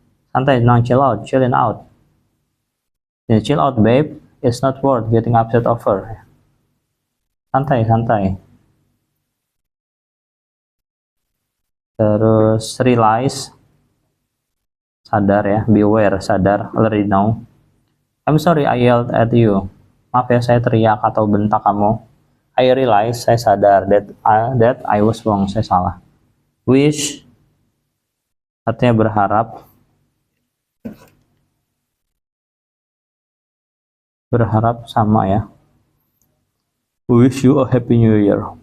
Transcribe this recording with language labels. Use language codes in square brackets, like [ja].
[id] Santai, [en] no, chill out, chilling out. Ya, chill out babe, it's not worth getting upset over. [id] Santai, santai. Terus realize, sadar ya, beware, sadar, [en] already know. I'm sorry I yelled at you. [id] Maaf ya saya teriak atau bentak kamu. [en] I realize, [id] saya sadar [en] that I was wrong, [id] saya salah. Wish, artinya berharap. Berharap sama ya. [en] Wish you a happy new year.